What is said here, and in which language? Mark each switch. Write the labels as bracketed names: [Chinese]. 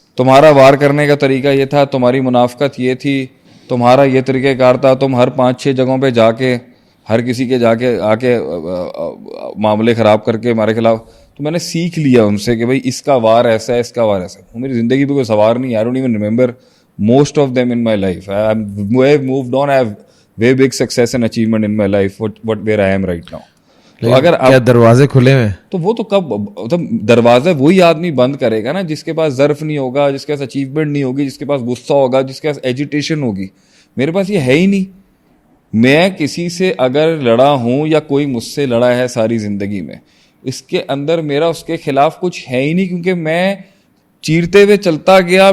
[Urdu] تمہارا وار کرنے کا طریقہ یہ تھا, تمہاری منافقت یہ تھی, تمہارا یہ طریقہ کار تھا, تم ہر 5-6 جگہوں پہ جا کے ہر کسی کے جا کے آ کے معاملے خراب کر کے ہمارے خلاف. تو میں نے سیکھ لیا ان سے کہ بھائی اس کا وار ایسا ہے, اس کا وار ایسا ہے. میری زندگی پہ کوئی سوار نہیں, [English] I don't even remember most of them in my life. I have moved on, I have way big success and achievement in my life, what where I am right now. [Urdu] تو اگر کیا دروازے کھلے ہوئے, تو وہ تو کب مطلب دروازہ وہی آدمی بند کرے گا نا جس کے پاس ظرف نہیں ہوگا, جس کے پاس اچیومنٹ نہیں ہوگی, جس کے پاس غصہ ہوگا, جس کے پاس ایجیٹیشن ہوگی. میرے پاس یہ ہے ہی نہیں. میں کسی سے اگر لڑا ہوں یا کوئی مجھ سے لڑا ہے ساری زندگی میں, اس کے اندر میرا اس کے خلاف کچھ ہے ہی نہیں, کیونکہ میں چیرتے ہوئے چلتا گیا.